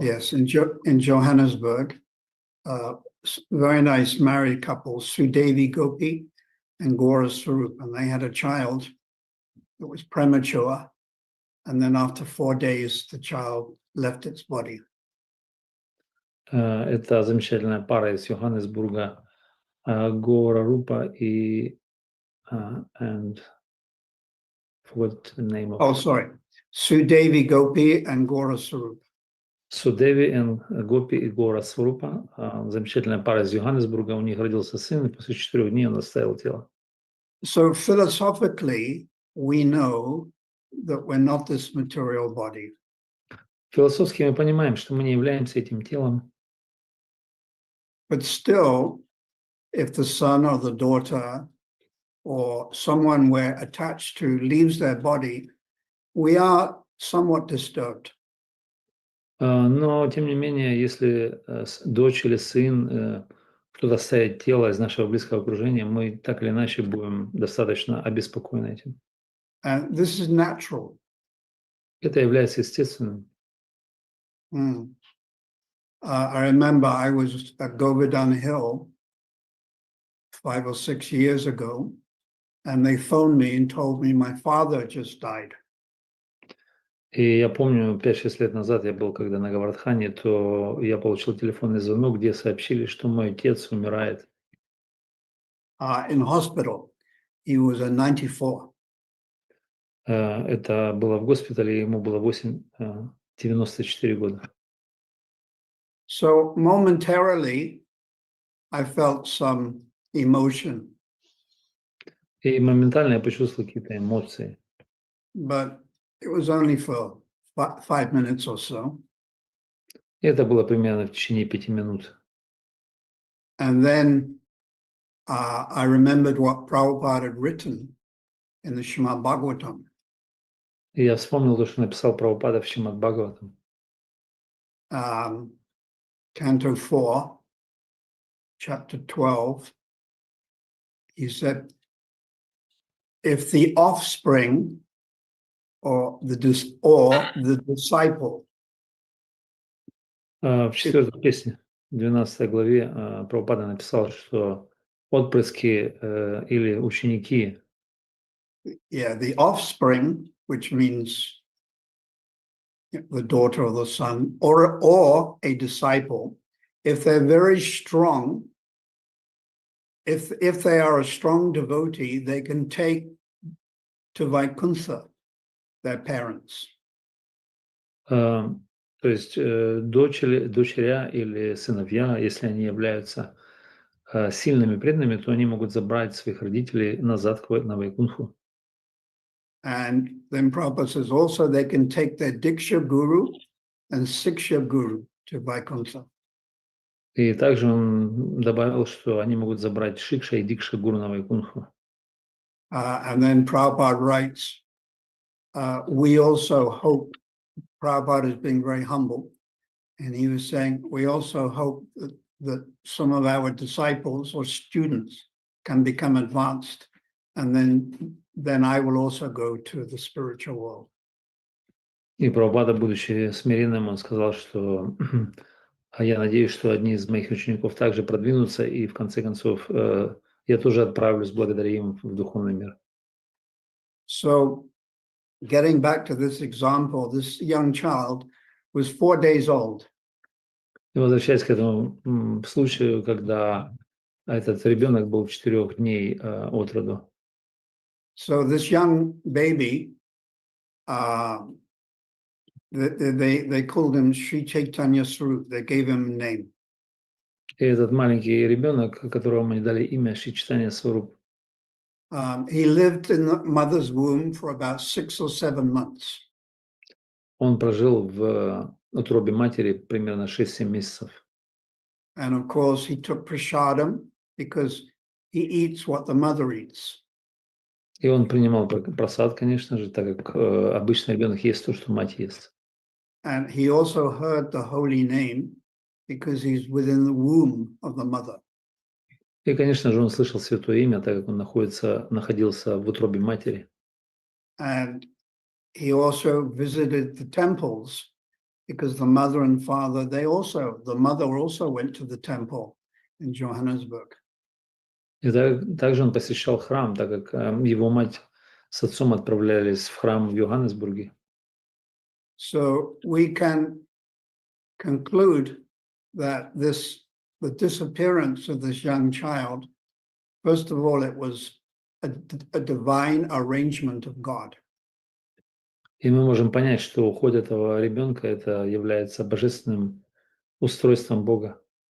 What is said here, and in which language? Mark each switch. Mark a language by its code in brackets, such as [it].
[en] Yes, in Johannesburg, very nice married couple, Sudevi Gopi and Gora Swarup, and they had a child that was premature, and then after 4 days, the child left its body. [ru] Это замечательная пара из Йоханнесбурга, Гора Рупа и [en] and what the name of Oh, sorry, Sudevi Gopi and Gora Swarup. [ru] Судеви и Гопи и Гора Сварупа, замечательная пара из Йоханнесбурга, у них родился сын, и после 4 дней он оставил тело. [en] So philosophically, we know that we're not this material body. [ru] Философски мы понимаем, что мы не являемся этим телом, [en] But still, if the son or the daughter or someone we're attached to leaves their body, we are somewhat disturbed. [ru] но тем не менее, если дочь или сын, кто-то оставит тело из нашего близкого окружения, мы так или иначе будем достаточно обеспокоены этим. [en] And this is natural. [ru] Это является естественным. [en] I remember I was at Govardhan Hill 5 or 6 years ago, and they phoned me and told me my father just died. [ru] И я помню, 5-6 лет назад я был, когда на Гавардхане, то я получил телефонный звонок, где сообщили, что мой отец умирает. [en] In hospital. He was 94. [ru] Это было в госпитале, ему было 94 года. [en] So momentarily, I felt some emotion, [ru] И моментально я почувствовал какие-то эмоции. [en] but it was only for 5 minutes or so. [ru] И это было примерно в течение 5 минут. [en] And then I remembered what Prabhupada had written in the Srimad Bhagavatam. [ru] И я вспомнил то, что написал Прабхупада в Шримад Бхагаватам. [en] Canto 4, chapter 12. He said, if the offspring or the disciple [ru] В 4 песне, 12 главе, Прабхупада написал, что отпрыски или ученики, [en] Yeah, the offspring, which means the daughter or the son, or a disciple, if they're very strong, if they are a strong devotee, they can take to Vaikuntha their parents. [ru] то есть дочеря или сыновья, если они являются сильными преданными, то они могут забрать своих родителей назад на Вайкунху. [en] And then Prabhupada says also they can take their Diksha Guru and Siksha Guru to Vaikuntha. [ru] И также он добавил, что они могут забрать Шикша и Дикша Гуру на Вайкунху. [en] And then Prabhupada writes, we also hope, Prabhupada is being very humble, and he was saying, we also hope that some of our disciples or students can become advanced, and then I will also go to the spiritual world. [ru] И Прабхупада, будучи смиренным, он сказал, что я надеюсь, что одни из моих учеников также продвинутся, и в конце концов я тоже отправлюсь благодаря им в духовный мир. [en] So, getting back to this example, this young child was 4 days old. [ru] И возвращаясь к этому случаю, когда этот ребенок был 4 дней от роду. [en] So this young baby, they called him Sri Chaitanya Swarup. They gave him a name. [ru] И этот маленький ребенок, которому они дали имя Шри Чайтанья Сварупа, [en] He lived in the mother's womb for about 6 or 7 months. [ru] он прожил в утробе матери примерно 6-7 месяцев. [en] And of course, he took prasadam because he eats what the mother eats. [ru] И он принимал просад, конечно же, так как обычный ребенок ест то, что мать ест. [en] And he also heard the holy name because he's within the womb of the mother. [ru] И, конечно же, он слышал святое имя, так как он находился в утробе матери. [en] And he also visited the temples because the mother and father, the mother also went to the temple in Johannesburg. [ru] И также он посещал храм, так как его мать с отцом отправлялись в храм в Йоханнесбурге. [en] So we can conclude that the disappearance of this young child, first of all, it was a divine arrangement of God. [ru] И мы можем понять, что уход этого ребенка это является божественным устройством Бога.